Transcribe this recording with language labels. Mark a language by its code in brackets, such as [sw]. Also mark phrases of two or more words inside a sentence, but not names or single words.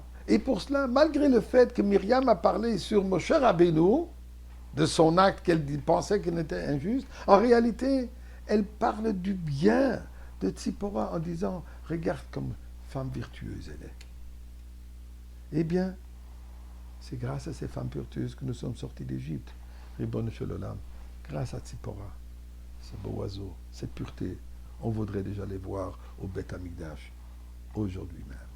[fr] Et pour cela, malgré le fait que Myriam a parlé sur Moshe Rabbeinu, de son acte qu'elle pensait qu'il était injuste, en réalité, elle parle du bien de Tzipora en disant, regarde comme femme virtueuse elle est. Eh bien, c'est grâce à ces femmes vertueuses que nous sommes sortis d'Égypte. [he] רבונו של עולם, [fr] grâce à Tzipora, ce beau oiseau, cette pureté, on voudrait déjà les voir au Beth Amikdash aujourd'hui même.